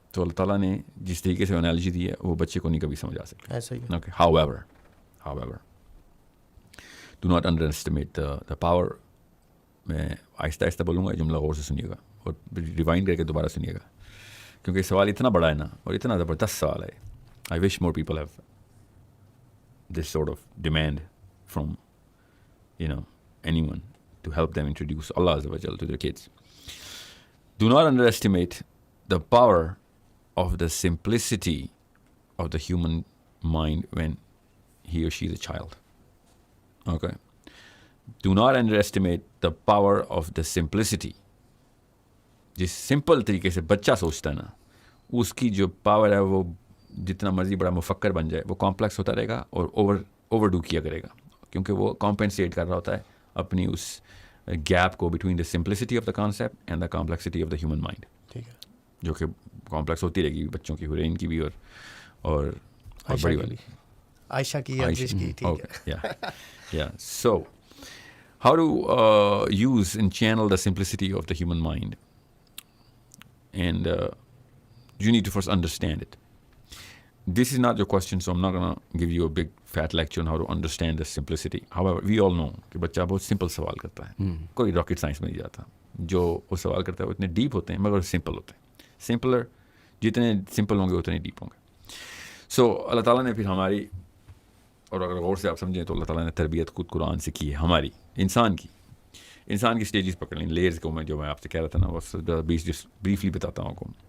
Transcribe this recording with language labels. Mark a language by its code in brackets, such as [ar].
[ur] تو اللہ تعالیٰ نے جس طریقے سے انالوجی دی ہے وہ بچے کو نہیں کبھی سمجھ آ سکتا. ایسا ہی ہے. [en] Okay, however do not underestimate the power. [ur] میں آہستہ آہستہ بولوں گا, جملہ غور سے سنیے گا اور ریوائنڈ کر کے دوبارہ سنیے گا, کیونکہ سوال اتنا بڑا ہے نا اور اتنا زبردست سوال ہے. [en] I wish more people have this sort of demand from any one to help them introduce اللہ عز و جل to their kids. Do not underestimate the power of the simplicity of the human mind when he or she is a child. Okay? Do not underestimate the power of the simplicity. [ur] جس simple طریقے سے بچہ سوچتا ہے نا, اس کی جو power ہے وہ جتنا مرضی بڑا مفکر بن جائے وہ کمپلیکس ہوتا رہے گا اور اوور ڈو کیا کرے گا, کیونکہ وہ کمپنسیٹ کر رہا ہوتا ہے اپنی اس گیپ کو [en] between the simplicity of the concept and the complexity of the human mind, [ur] ٹھیک ہے, جو کہ کمپلیکس ہوتی رہے گی بچوں کی, حرین کی بھی اور بڑی والی عائشہ کی, ٹھیک ہے. [en] So how to use and channel the simplicity of the human mind, and you need to first understand it. This is not your question, so I'm not going to give you a big fat lecture on how to understand the simplicity. However, we all know [ur] کہ بچہ بہت simple سوال کرتا ہے, کوئی rocket science میں نہیں جاتا. جو وہ سوال کرتا ہے وہ اتنے ڈیپ ہوتے ہیں مگر سمپل ہوتے ہیں. سمپلر جتنے سمپل ہوں گے اتنے ڈیپ ہوں گے. سو اللہ تعالیٰ نے پھر ہماری, اور اگر غور سے آپ سمجھیں تو اللہ تعالیٰ نے تربیت خود قرآن سے کی ہے ہماری, انسان کی سٹیجز پکڑ لیں, لیئرز کو میں جو میں آپ سے کہہ رہا تھا نا وہ بریفلی بتاتا ہوں آپ کو.